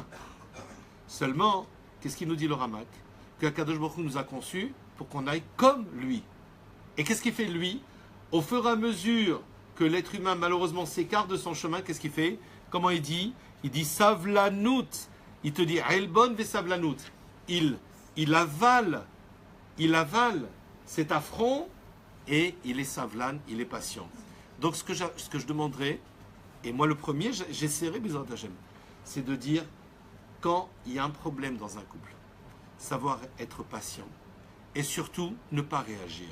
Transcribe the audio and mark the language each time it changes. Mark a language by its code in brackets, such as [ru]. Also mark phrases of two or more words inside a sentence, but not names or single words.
[fr] Seulement, qu'est-ce qu'il nous dit le Ramak? Que [he] קדוש ברוך הוא [fr] nous a conçus pour qu'on aille comme lui. Et qu'est-ce qu'il fait lui? Au fur et à mesure que l'être humain malheureusement s'écarte de son chemin, qu'est-ce qu'il fait? Comment il dit? Il dit savlanout. Il te dit [he] עלבון וסבלנות. [fr] Il avale cet affront et il est savlan, il est patient. Donc ce que je demanderais, et moi le premier, j'essaierai, c'est de dire quand il y a un problème dans un couple, savoir être patient et surtout ne pas réagir.